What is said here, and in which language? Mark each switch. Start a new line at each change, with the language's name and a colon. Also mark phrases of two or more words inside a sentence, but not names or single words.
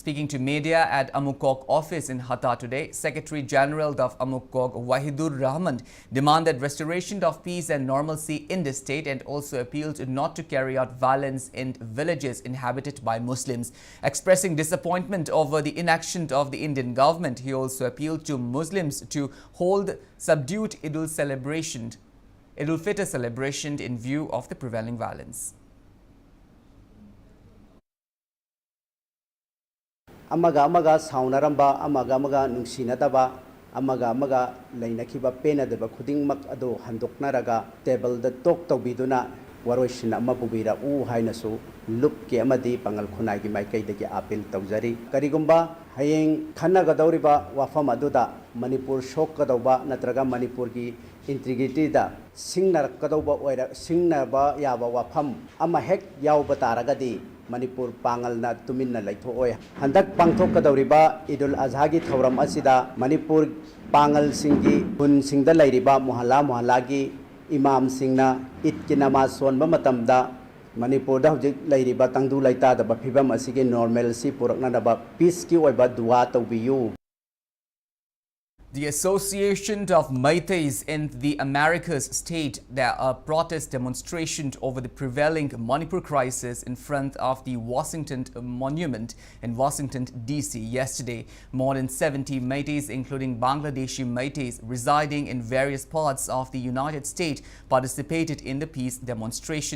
English: Speaking to media at Amukok office in Hatta today, Secretary General of Amukok Wahidur Rahman demanded restoration of peace and normalcy in the state and also appealed not to carry out violence in villages inhabited by Muslims. Expressing disappointment over the inaction of the Indian government, he also appealed to Muslims to hold subdued Idul Fitr celebration in view of the prevailing violence.
Manipuri: Amaga saunaramba, amaga nungsinadaba, amaga lainakiba pena deba kuding mak ado handoknaraga
English: table the talk
Manipuri: to biduna waroisin amma pubira u hainasu lup ke amadi pangal khunai gi maikai de appeal tawjari karigumba hayeng khana gadawriba wafam aduda manipur shok kadawba natraga manipur gi integrity da singnar kadawba oira singnaba yaba wafam ama hek yawba taragadi manipur pangal na tuminna laitho oy handak pangthok kadawriba idul azha gi thawram asida manipur pangal singi hun singda lairiba muhalla gi imam singna it ki namaz sonba matamda manipur da hojik lairiba tangdu laita da phibam asigi normal si purakna da peace ki oiba dua tawbiyu.
English: The Association of Meiteis in the Americas state there are protest demonstrations over the prevailing Manipur crisis in front of the Washington Monument in Washington, D.C. yesterday. More than 70 Meiteis, including Bangladeshi Meiteis residing in various parts of the United States, participated in the peace demonstration.